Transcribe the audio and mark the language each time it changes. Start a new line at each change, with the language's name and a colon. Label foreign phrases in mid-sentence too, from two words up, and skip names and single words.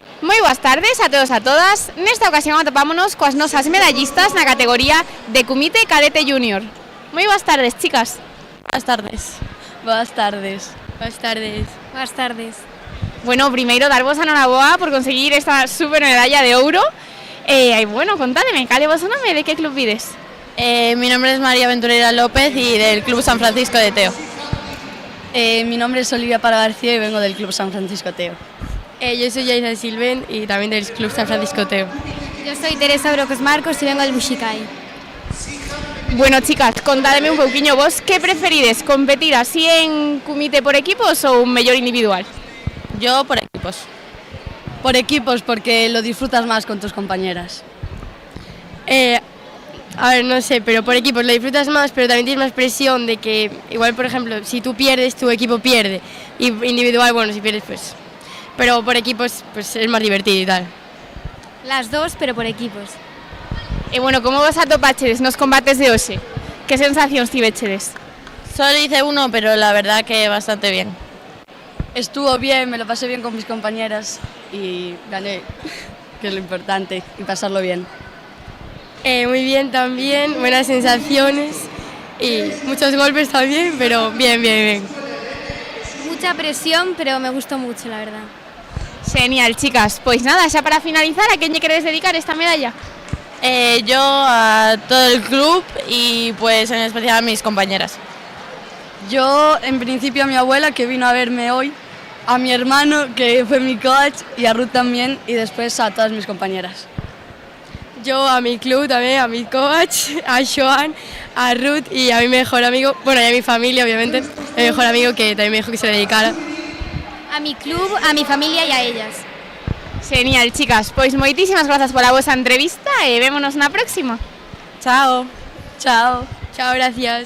Galician: Moi boas tardes a todos e a todas. Nesta ocasión atopámonos coas nosas medallistas na categoría de Comité Cadete Junior. Moi boas tardes, chicas. Boas tardes. Boas tardes.
Spanish: Buenas tardes. Buenas tardes.
Galician: Bueno, primeiro darvos a noraboa por conseguir esta super medalla de ouro. Bueno, contádeme, cal é o vosso nome, de que club vides?
Spanish: Mi nombre es María Venturera López y del Club San Francisco de Teo. Mi nombre es Olivia Para García y vengo del Club San Francisco Teo. Yo soy Yaisa Silven y también del Club San Francisco Teo. Yo soy Teresa Brocos Marcos y vengo del Buxicai.
Galician: Bueno, chicas, contádeme un pouquiño vos que preferides, competir así en comité por equipos ou un mellor individual?
Spanish: Yo por equipos. Por equipos, porque lo disfrutas más con tus compañeras. A ver, no sé, pero por equipos lo disfrutas más, pero también tienes más presión de que, igual, por ejemplo, si tú pierdes, tu equipo pierde. Y individual, bueno, si pierdes, pues... Pero por equipos, pues es más divertido y tal. Las dos, pero por equipos.
Galician: E bueno, como vos atopachedes nos combates de hoxe? Que sensacións tivechedes?
Spanish: Solo hice uno, pero la verdad que bastante bien. Estuvo bien, me lo pasé bien con mis compañeras y gané, que es lo importante, y pasarlo bien. Muy bien también, buenas sensaciones y muchos golpes también, pero bien, bien, bien. Mucha presión, pero me gustó mucho, la verdad.
Galician: Genial, chicas. Pois nada, xa para finalizar, a quen lle queredes dedicar esta medalla?
Spanish: Yo a todo el club y pues en especial a mis compañeras. Yo, en principio, a mi abuela, que vino a verme hoy, a mi hermano, que fue mi coach, y a Ruth también, y después a todas mis compañeras. Yo a mi club también, a mi coach, a Joan, a Ruth y a mi mejor amigo, bueno, y a mi familia, obviamente, mi mejor amigo que también me dijo que se dedicara. A mi club, a mi familia y a ellas.
Galician: Genial, chicas. Pois moitísimas grazas pola vosa entrevista e vémonos na próxima.
Spanish: Chao. Chao. Chao, gracias.